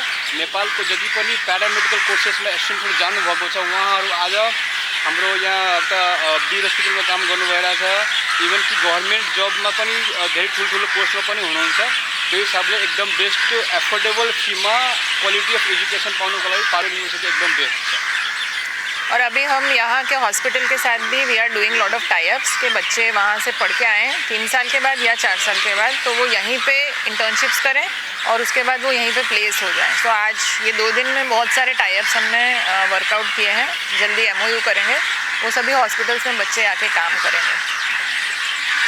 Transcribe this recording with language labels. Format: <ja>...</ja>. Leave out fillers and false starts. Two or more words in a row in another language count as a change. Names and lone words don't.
<ne>नेपालको जति पनि</ne> <en>paramedical courses</en> <ne>स्टुडेन्टहरू जानुभएको छ उहाँहरू आज हाम्रो यहाँ एउटा बीर हस्पिटलमा काम गर्नु भइरहेछ। इभन कि</ne> <en>government jobs</en> <ne>पनि धेरै ठुल्ठुलो पोस्टमा पनि हुनुहुन्छ। त्यो हिसाबले एकदम</ne> <en>best affordable fee quality of education</en> <ne>पाउनुको लागि पारुल युनिभर्सिटी एकदम बेस्ट छ।</ne> <hi>और अभी हम यहाँ के हॉस्पिटल के साथ भी</hi> <en>we are doing lot of tie-ups</en> <hi>के बच्चे वहाँ से पढ़ के आएँ 3 साल के बाद या 4 साल के बाद, तो वो यहीं पे इंटर्नशिप्स करें और उसके बाद वो यहीं पे प्लेस हो जाएं। तो आज ये 2 दिन में बहुत सारे टाई-अप्स हमने वर्कआउट किए हैं, जल्दी MOU करेंगे, वो सभी हॉस्पिटल्स में बच्चे आके काम करेंगे।</hi>